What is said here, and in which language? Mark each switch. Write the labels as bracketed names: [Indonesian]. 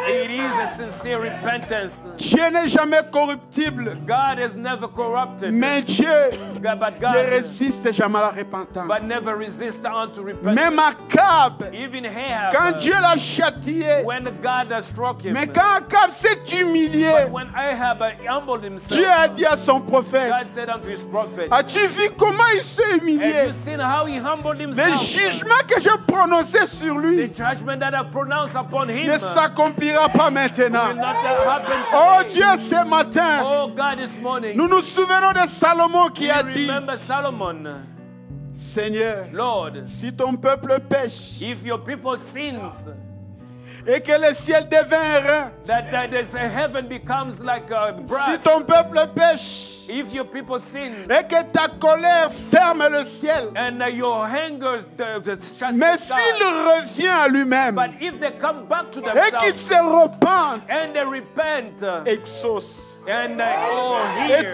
[English] It is a sincere repentance. [French] Dieu n'est jamais corruptible. [English] God is never corrupted. [French] Mais Dieu [English] But [French] ne [English] God [French] résiste jamais à la repentance. [English] but never resist unto repentance. [French] Même Akab, [English] Even Ahab, [French] quand Dieu l'a châtié, [English] when God struck him, [French] mais quand Akab s'est humilié, [English] but when Ahab humbled himself, [French] Dieu a dit à son prophète, [English] God said unto his prophet, [French] as-tu vu comment il s'est [English] have [French] humilié? [English] you seen how he humbled [French] Les [English] himself? [French] jugements que j'ai prononcés sur [English] The [French] lui [English] judgment that I pronounced upon him [French] ne s'accomplira pas [English] will [French] maintenant. [English] not happen [French] Oh [English] today. [French] Dieu, ce matin, [English] Oh God, this morning, [French] nous nous souvenons de Salomon qui [English] we [French] a dit, [English] remember Solomon, [French] Seigneur, [English] Lord, [French] si ton peuple pêche [English] if your people sins, [French] et que le ciel devient airain, [English] that the heaven becomes like a [French] si [English] brass. [French] ton peuple pêche [English] If your people sin, [French] et que ta colère ferme le ciel, [English] and your anger shuts [French] mais [English] the sky. [French] s'il revient à lui-même [English] But if they come back to [French] et qu'il [English] themselves [French] se repent, [English] and they repent [French] exauce. [English] and [French] Et [English] hear